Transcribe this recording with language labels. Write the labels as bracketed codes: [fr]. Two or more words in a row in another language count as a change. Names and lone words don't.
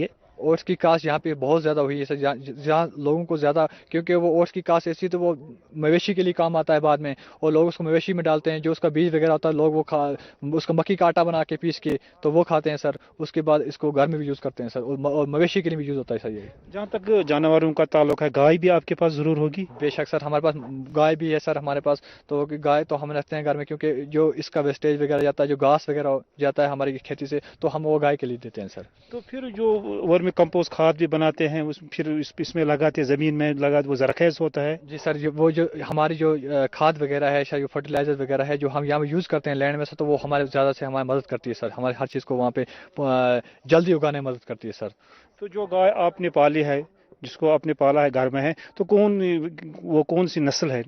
[ur] اوٹس کی کاشت یہاں پہ بہت زیادہ ہوئی ہے سر جہاں لوگوں کو زیادہ کیونکہ وہ اوٹس کی کاشت ایسی تو وہ مویشی کے لیے کام آتا ہے بعد میں اور لوگ اس کو مویشی میں ڈالتے ہیں جو اس کا بیج وغیرہ ہوتا ہے لوگ وہ اس کا مکئی کا آٹا بنا کے پیس کے تو وہ کھاتے ہیں سر اس کے بعد اس کو گھر میں بھی یوز کرتے ہیں سر اور مویشی کے لیے بھی یوز ہوتا ہے سر. یہ جہاں تک جانوروں کا تعلق ہے گائے بھی آپ کے پاس ضرور ہوگی؟ بے شک سر ہمارے پاس گائے بھی ہے سر ہمارے پاس تو گائے تو ہم رکھتے ہیں گھر میں کیونکہ جو اس کا ویسٹیج وغیرہ جاتا ہے جو گھاس وغیرہ جاتا ہے ہماری کھیتی سے تو ہم وہ گائے کے لیے دیتے ہیں سر. تو پھر جو [en] vermi compost [ur] کھاد بھی بناتے ہیں پھر اس میں لگاتے زمین میں لگاتے وہ زرخیز ہوتا ہے؟ جی سر وہ جو ہماری جو کھاد وغیرہ ہے جو فرٹیلائزر وغیرہ ہے جو ہم یہاں پہ یوز کرتے ہیں لینڈ میں سے تو وہ ہمارے زیادہ سے ہماری مدد کرتی ہے سر ہماری ہر چیز کو وہاں پہ جلدی اگانے میں مدد کرتی ہے سر. تو جو گائے آپ نے پالی ہے جس کو آپ نے پالا ہے گھر میں ہے تو وہ کون سی نسل ہے؟